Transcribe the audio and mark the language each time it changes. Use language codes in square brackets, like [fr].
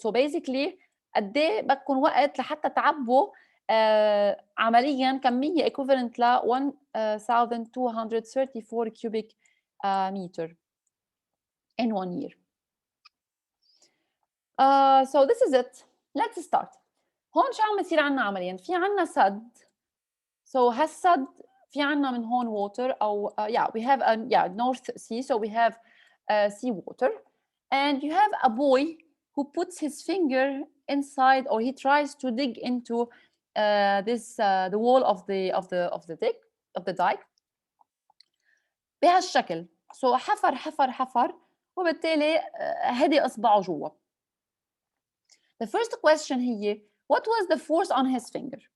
[en] So basically [ar] قد ايه بدكم وقت لحتى تعبوا عمليا كميه equivalent ل 1234 [en] cubic meter in 1 year. So this is it. Let's start. [ar] هون شو عم يصير عنا عمليا؟ في عنا سد. [en] So [ar] هالسد في عنا من هون [en] water أو yeah we have a North Sea, so we have sea water, and you have a boy who puts his finger inside, or he tries to dig into the wall of the dike بهالشكل. [ar] So حفر وبالتالي هدي إصبعه جوا. [en] The first question هي what was the force on his finger?